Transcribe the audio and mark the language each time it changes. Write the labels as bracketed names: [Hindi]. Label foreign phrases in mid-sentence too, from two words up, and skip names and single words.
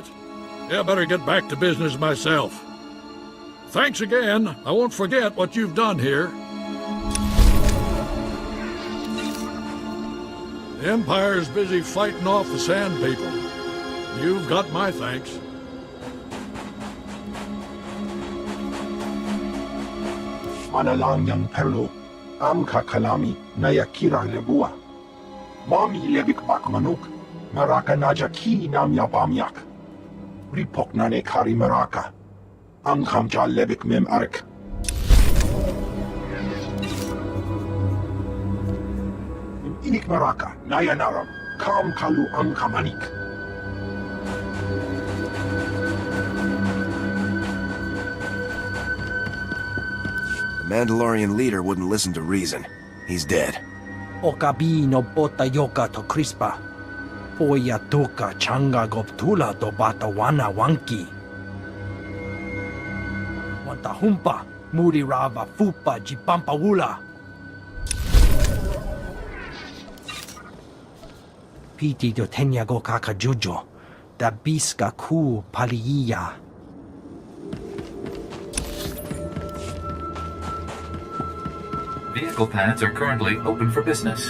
[English] Yeah, better get back to business myself. Thanks again. I won't forget what you've done here. The Empire's busy fighting off the Sand People. You've got my thanks. Manalangyan Perlo, Amka Kalami, Nayakira Lebua. Mami Lebik Bakmanuk, Maraka Najaki Namya Bamyak. Ripok Nane Kari Maraka. Amkamja Lebik Mem Ark. Inik Maraka, Nayanaram, Kam Kalu Amkamanik. The Mandalorian leader wouldn't listen to reason. He's dead. Okabi no bota yoka to crispa. Poya toka changa goptula to bata wana wanki. Wanta humpa, muri rava fupa jipampa wula. Piti do tenya go kaka jujo, da biska ku paliya. Vehicle paths are currently open for business.